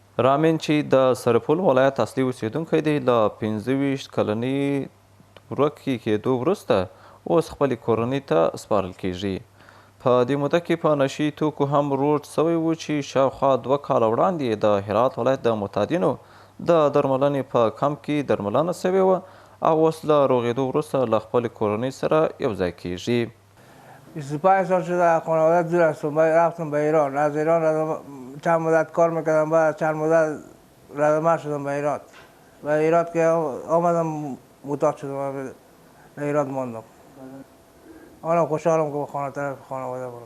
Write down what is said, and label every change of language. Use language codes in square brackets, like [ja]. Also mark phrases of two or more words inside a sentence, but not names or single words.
[ps] رامین چې د سرپل ولایت اصلي اوسیدونکی دی له 25 کلنۍ ورکې کېدو وروسته اوس خپلې کورنۍ ته سپارل کیږي. په دې موده کې په نشي توکو هم روږد سوی و چې شاوخوا 2 کاله وړاندې د هرات ولایت د معتادینو د درملنې په کمپ کې درملنه سوې وه او اوس له روغېدو وروسته له خپلې کورنۍ سره یوځای کیږي. [fa] 25 سال شده از خانواده دور هستم. رفتم به ایران. از ایران چند مدت کار میکردم، بعد چند مدت ردمه شدم به ایران. به ایران که آمدم معتاد شدم، به ایران ماندم. حالا خوشحالم که به خانواده برم.